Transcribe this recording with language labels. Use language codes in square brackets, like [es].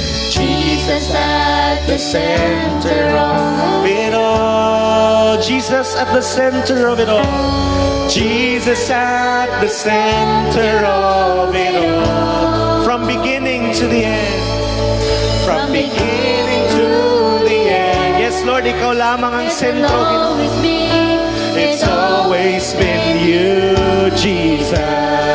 [en] Jesus at the center of it all. Jesus at the center of it all. Jesus at the center of it all. From beginning to the end. From beginning to the end. [tl] Yes, Lord, ikaw lamang ang sentro. [en] It's always been you, Jesus.